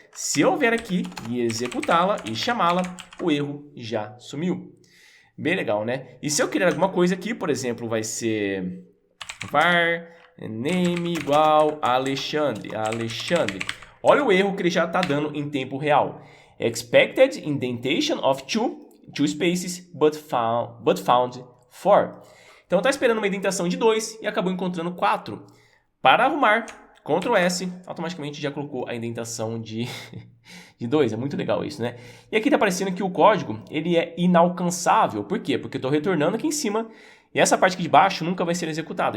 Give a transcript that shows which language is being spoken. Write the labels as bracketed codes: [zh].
[pt] Se eu vier aqui e executá-la e chamá-la, o erro já sumiu. Bem legal, né? E se eu criar alguma coisa aqui, por exemplo, vai ser var name igual Alexandre. Olha o erro que ele já está dando em tempo real. [en] Expected indentation of two spaces, but found 4. [pt] Então está esperando uma indentação de 2 e acabou encontrando 4. Para arrumar, Ctrl S, automaticamente já colocou a indentação de 2. É muito legal isso, né? E aqui está aparecendo que o código ele é inalcançável. Por quê? Porque eu estou retornando aqui em cima e essa parte aqui de baixo nunca vai ser executada.